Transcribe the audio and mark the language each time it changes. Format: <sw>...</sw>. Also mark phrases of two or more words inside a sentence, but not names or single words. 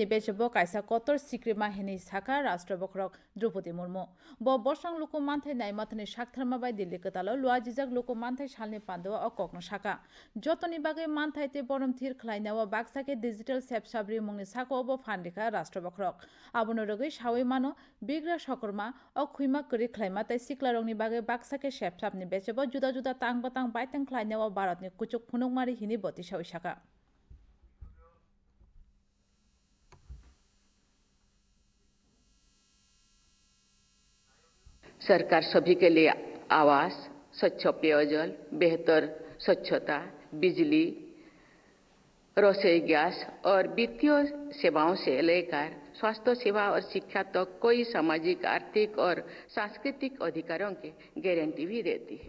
<trp>bechebo kaisa kotor sikrima hini saka rashtrabokrok Draupadi Murmu bo borsang luku manthai naimatani shaktharma bai Delhi katalo luajijak luku manthai shalni pandawa o kokno shaka jotoni bage manthai te borom thir khlainawa baksake digital sepsabri mungni sako obo phandika rashtrabokrok abono rogai shawai mano bigra shokorma o khuima kori khlaima tai siklarongni bage baksake sepsabni bechebo juda juda tangbatang baitang khlainawa bharatni kuchuk phunukmari hini boti shawi shaka</trp> <hi>सरकार सभी के लिए आवास, स्वच्छ पेयजल, बेहतर स्वच्छता, बिजली, रसोई गैस और वित्तीय सेवाओं से लेकर स्वास्थ्य सेवा और शिक्षा तक कोई सामाजिक, आर्थिक और सांस्कृतिक अधिकारों की गारंटी भी देती है।</hi>